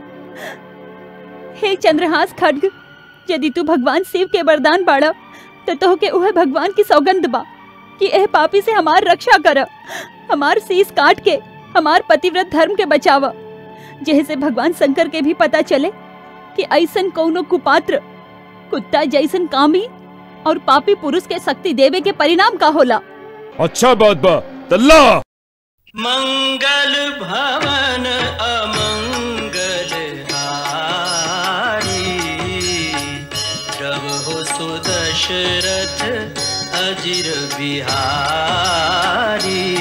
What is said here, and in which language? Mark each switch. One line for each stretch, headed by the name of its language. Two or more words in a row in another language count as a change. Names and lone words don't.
Bhojpuri: हे चंद्रहास खड्ग, यदि तू भगवान शिव के वरदान बाड़ा तो तोहके उह भगवान की सौगंध बा कि एह पापी से हमार रक्षा कर, हमार शीश काट के हमार पतिव्रत धर्म के बचावा, जैसे भगवान शंकर के भी पता चले कि ऐसन कौनो कुपात्र कुत्ता जैसन कामी और पापी पुरुष के शक्ति देवे के परिणाम का होला। अच्छा बात बा, तल्ला।
Awadhi: मंगल भवन अमंगल हारी, प्रभु सुदशरथ अजिर बिहारी।